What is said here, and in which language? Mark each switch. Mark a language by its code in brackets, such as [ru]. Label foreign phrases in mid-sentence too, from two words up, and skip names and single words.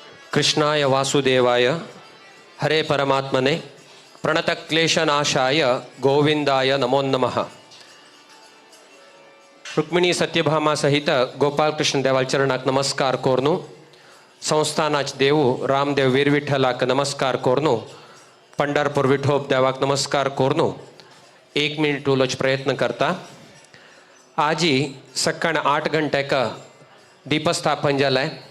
[sa] कृष्णाय वासुदेवाय हरे परमात्मने प्रणतक्लेशनाशाय गोविंदाय नमो नमः. [kok] रुक्मिणी सत्यभामा सहित गोपालकृष्ण देवाल चरणाक नमस्कार कोरनु. संस्थानाच देवू रामदेव वीर विठ्ठलाक नमस्कार कोरनु. पंढरपूर विठोब देवाक नमस्कार कोरनु. 1 मिनिट उलोच प्रयत्न करता. आजी सकाळ 8 घंटेक दीपस्थापन जालें.